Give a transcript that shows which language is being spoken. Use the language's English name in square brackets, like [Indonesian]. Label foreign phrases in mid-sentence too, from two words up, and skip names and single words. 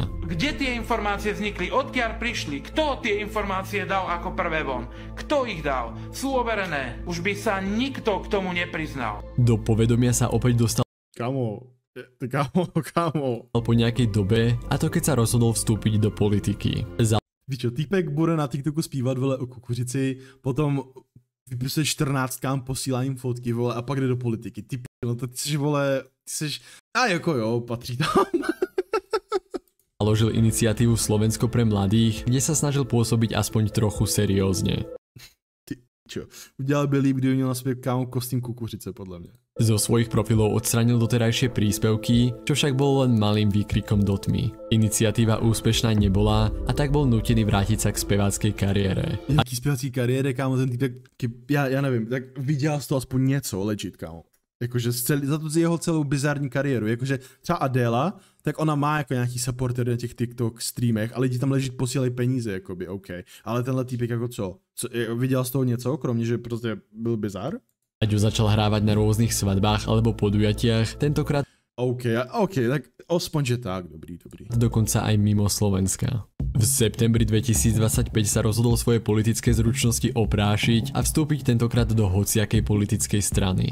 [Slovak] Kde tie informácie vznikli? Odkiaľ prišli? Kto tie informácie dal ako prvé von? Kto ich dal? Sú overené. Už by sa nikto k tomu nepriznal. Do povedomia sa opäť dostal [Czech] Kámo, Kámo. [Slovak] Po nejakej dobe, a to keď sa rozhodol vstúpiť do politiky. [Czech] Víš čo, týpek bude na TikToku zpívat, vole, o kukuřici, potom vypisuje 14 posílá jim fotky, vole, a pak jde do politiky. Ty no to ty jsi, vole, ty jsi, a jako jo, patří tam. [Slovak] Založil iniciatívu Slovensko pre mladých, kde sa snažil pôsobiť aspoň trochu seriózne. Čo, [Czech] udělal by líp, kdyby měl na sobě kámo kostým kukuřice, podle mě. [Slovak] Zo svojich profilov odstranil doterajšie príspevky, čo však bolo len malým výkrikom do tmy. Iniciatíva úspešná nebola a tak bol nútený vrátiť sa k speváckej kariére. [Czech] Jaký zpěvací kariéry, kámo, ten týpek, já nevím, tak viděl z toho aspoň něco, legit, kámo. Jakože za tu jeho celou bizarní kariéru, jakože třeba Adela, tak ona má jako nějaký supporter na těch TikTok streamech a lidi tam leží posílají peníze, jakoby, OK. Ale tenhle týpek jako co? Viděl z toho něco, kromě, že prostě byl bizar? [Slovak] Aďo začal hrávať na rôznych svadbách alebo podujatiach, tentokrát [Czech] OK, tak aspoň, že tak, dobrý. [Slovak] dokonca aj mimo Slovenska. V septembri 2025 sa rozhodol svoje politické zručnosti oprášiť a vstúpiť tentokrát do hociakej politickej strany.